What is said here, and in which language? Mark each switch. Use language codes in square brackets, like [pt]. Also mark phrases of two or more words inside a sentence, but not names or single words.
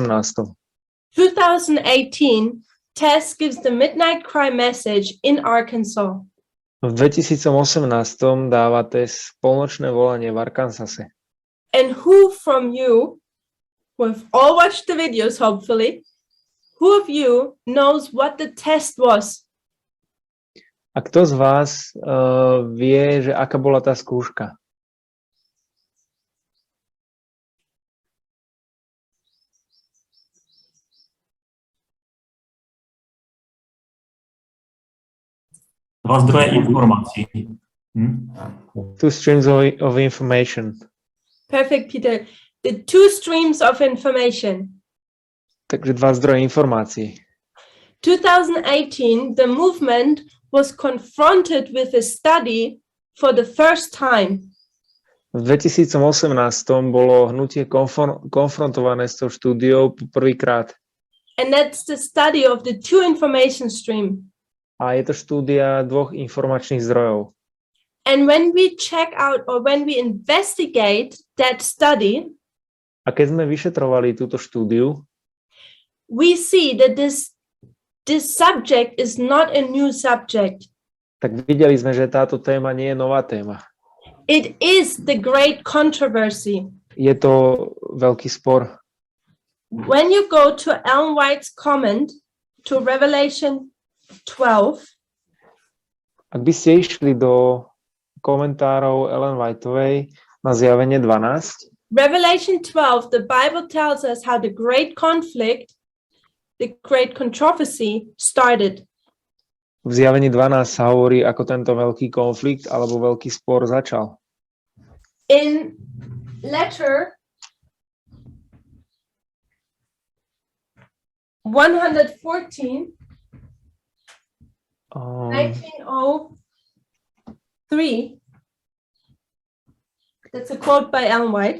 [en] 2018, Tess gives the Midnight Cry message in Arkansas. [sk] V 2018 dáva Tess polnočné volanie v Arkansase. [en] And who from you, who have all watched the videos, hopefully, who of you knows what the test was? [sk] A kto z vás vie, že aká bola tá skúška? Dva zdroje informácií. [en] Two streams of information. Perfect, Peter. The two streams of information. [sk] Takže dva zdroje informácií. [en] 2018, the movement was confronted with a study for the first time. [sk] V 2018 bolo hnutie konfrontované s tou štúdiou prvýkrát. [en] And that's the study of the two information stream. [sk] A je to štúdia dvoch informačných zdrojov. [en] And when we check out or when we investigate that study, [sk] A keď sme vyšetrovali túto štúdiu, [en] we see that this subject is not a new subject. [sk] tak videli sme, že táto téma nie je nová téma. [en] It is the great controversy. [sk] Je to veľký spor. [en] When you go to Ellen White's comment to Revelation 12, [sk] Ak by ste išli do komentárov Ellen Whiteovej na Zjavenie 12, [en] Revelation 12, the Bible tells us how the great conflict, the great controversy started. [sk] v Zjavení 12 sa hovorí, ako tento veľký konflikt alebo veľký spor začal. [en] In letter 114, 1903, that's a quote by Ellen White.